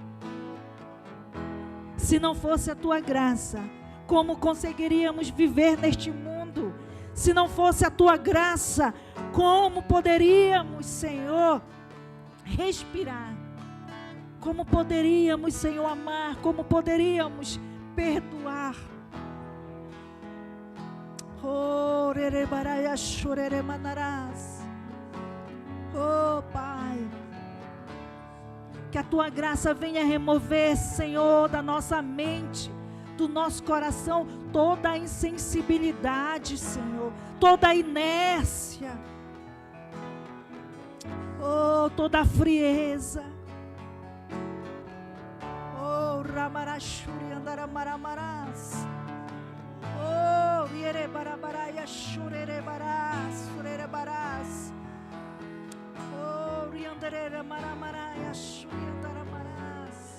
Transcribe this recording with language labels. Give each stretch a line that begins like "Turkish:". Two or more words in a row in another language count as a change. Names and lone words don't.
Portuguese: Se não fosse a Tua graça, como conseguiríamos viver neste mundo? Se não fosse a Tua graça, como poderíamos, Senhor, respirar? Como poderíamos, Senhor, amar? Como poderíamos perdoar? Oh, rerebaraya chorere manarás. Oh, Pai, que a Tua graça venha remover, Senhor, da nossa mente, do nosso coração, toda a insensibilidade, Senhor, toda a inércia, oh, toda a frieza. Oh, ramarachuri andaramaramaras. Oh, ierebarabaraya churerebarás, surerebarás. Oh, rianderera maramaraya churiandaramarás.